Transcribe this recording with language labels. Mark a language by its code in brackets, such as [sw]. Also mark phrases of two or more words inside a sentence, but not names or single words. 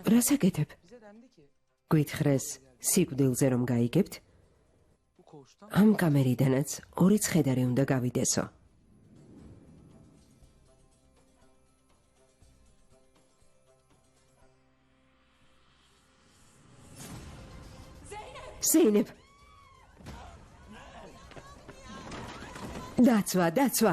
[ka] რას აკეთებ? [tr] Bize dendi ki [ka] გვითხრეს სიკვდილზე რომ გაიგებთ? [tr] bu koğuştan [ka] ამ კამერიდანაც ორი ცხედარი უნდა გავიდესო. ზეინებ! დაცვა!